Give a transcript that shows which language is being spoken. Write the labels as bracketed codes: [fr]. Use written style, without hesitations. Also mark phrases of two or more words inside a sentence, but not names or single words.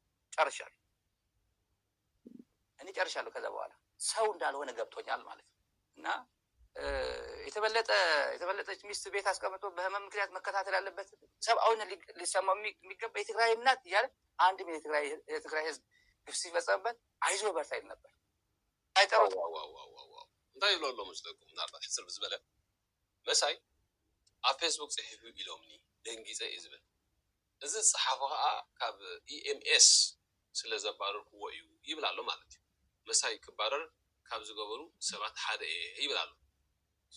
[am] ጨርሻለሁ። ከዛ በኋላ ሰው እንዳልሆነ ገብቶኛል ማለት ነው። እና የተበለጠች ሚስት ቤት አስቀምጦ በህመም ምክንያት መከታተል ያለበት ሰብአዊነት ሊሰማው የሚገባ የትግራይ እናት እያለ አንድም የትግራይ ህዝብ ግፍ ሲፈጸምበት አይዞ በርታ ይል ነበር። አይጠሩት [ti] እንታይ ይብሎ ኣሎ መስለኩም ምናልባት ሕስር ብዝበለ መሳይ ኣብ ፌስቡክ ፅሒፉ ኢሎምኒ ደንጊፀ እዩ ዝብል እዚ ዝፀሓፎ ከዓ ካብ ኢኤምኤስ ስለ ዘባረርክዎ እዩ ይብል ኣሎ ማለት እዩ። መሳይ ክባረር ካብ ዝገበሩ ሰባት ሓደ ይብላሉ እዚ